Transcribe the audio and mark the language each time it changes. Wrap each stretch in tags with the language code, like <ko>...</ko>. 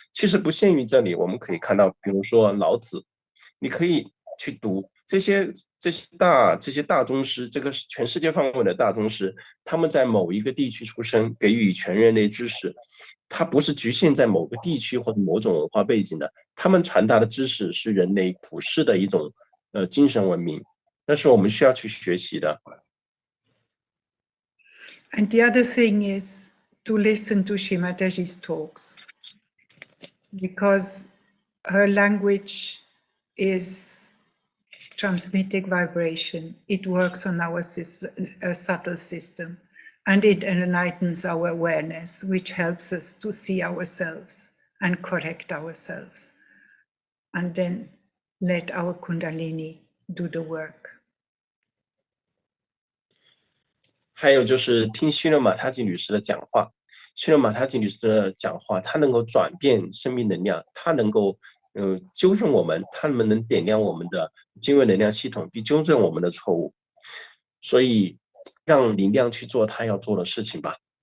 <zh>其实不限于这里，我们可以看到，比如说老子，你可以去读这些大宗师，这个全世界范围的大宗师，他们在某一个地区出生，给予全人类知识，它不是局限在某个地区或者某种文化背景的，他们传达的知识是人类普世的一种精神文明，那是我们需要去学习的。</zh> <en>And the other thing is to listen to Shimataji's talks, because her language is transmitting vibration. It works on our subtle system, and it enlightens our awareness, which helps us to see ourselves and correct ourselves, and then let our Kundalini do the work.</en> <zh>还有就是听希热马塔吉女士的讲话，希热马塔吉女士的讲话，她能够转变生命能量，她能够纠正我们，她们能点亮我们的精微能量系统，并纠正我们的错误。所以，让灵量去做她要做的事情吧。</zh>